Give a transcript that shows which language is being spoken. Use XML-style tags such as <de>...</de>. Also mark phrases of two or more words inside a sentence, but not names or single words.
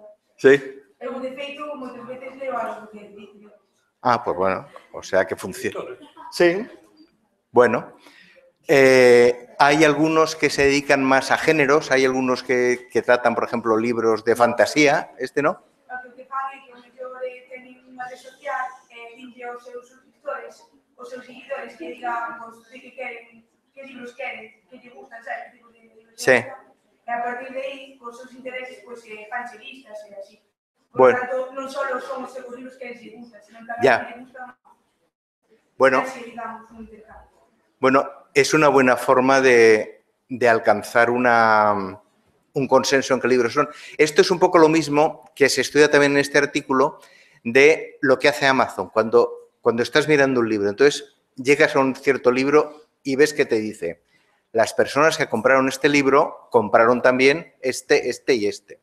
<gl>Sí. Eu, de feito, moitas veces leo algo que dice.</gl> <es>Ah, pues bueno, o sea que funciona. Sí. Bueno. Hay algunos que se dedican más a géneros, hay algunos que tratan, por ejemplo, libros de fantasía, este no.</es> <gl>O que fan é que o mellor teñen unha</gl> <es>red social</es> <gl>e dinlle aos seus suscriptores, os seus seguidores que digan de que queren, que libros queren, que lle gustan, sabes, que tipo de libros</gl> <es>sí.</es> <gl>E a partir de aí, cos seus intereses, pois fanche listas e así. Por tanto, non só son os seus libros que lle gustan, senón tamén</gl> <es>ya.</es> <gl>que lle gustan. Bueno. Así, digamos, un intercambio.</gl> <es>Bueno, es una buena forma de alcanzar un consenso en qué libros son. Esto es un poco lo mismo que se estudia también en este artículo de lo que hace Amazon. Cuando estás mirando un libro, entonces llegas a un cierto libro y ves que te dice: las personas que compraron este libro compraron también este y este.</es>